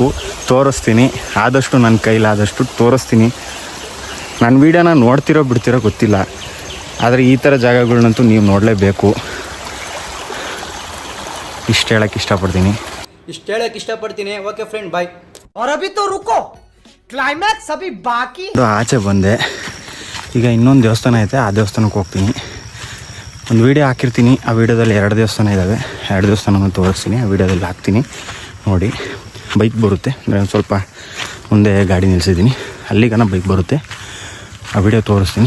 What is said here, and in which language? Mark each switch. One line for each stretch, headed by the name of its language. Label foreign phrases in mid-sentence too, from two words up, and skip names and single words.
Kannada: ತೋರಿಸ್ತೀನಿ, ಆದಷ್ಟು ನನ್ನ ಕೈಲಾದಷ್ಟು ತೋರಿಸ್ತೀನಿ. ನನ್ನ ವೀಡಿಯೋನ ನೋಡ್ತಿರೋ ಬಿಡ್ತಿರೋ ಗೊತ್ತಿಲ್ಲ, ಆದರೆ ಈ ಥರ ಜಾಗಗಳನ್ನಂತೂ ನೀವು ನೋಡಲೇಬೇಕು. ಇಷ್ಟು ಹೇಳೋಕ್ಕೆ ಇಷ್ಟಪಡ್ತೀನಿ.
English: okay friend, bye.
Hindi: और अभी तो रुको, क्लाइमैक्स अभी बाकी.
Kannada: ಆಚೆ ಬಂದೆ, ಈಗ ಇನ್ನೊಂದು ದೇವಸ್ಥಾನ ಐತೆ, ಆ ದೇವಸ್ಥಾನಕ್ಕೆ ಹೋಗ್ತೀನಿ. ಒಂದು ವೀಡಿಯೋ ಹಾಕಿರ್ತೀನಿ, ಆ ವೀಡಿಯೋದಲ್ಲಿ 2 ದೇವಸ್ಥಾನ ಇದ್ದಾವೆ, 2 ದೇವಸ್ಥಾನವನ್ನು ತೋರಿಸ್ತೀನಿ, ಆ ವೀಡಿಯೋದಲ್ಲಿ ಹಾಕ್ತೀನಿ ನೋಡಿ. ಬೈಕ್ ಬರುತ್ತೆ ಅಂದರೆ ಒಂದು ಸ್ವಲ್ಪ ಮುಂದೆ ಗಾಡಿ ನಿಲ್ಲಿಸಿದ್ದೀನಿ, ಅಲ್ಲಿಗನ ಬೈಕ್ ಬರುತ್ತೆ, ಆ ವಿಡಿಯೋ ತೋರಿಸ್ತೀನಿ.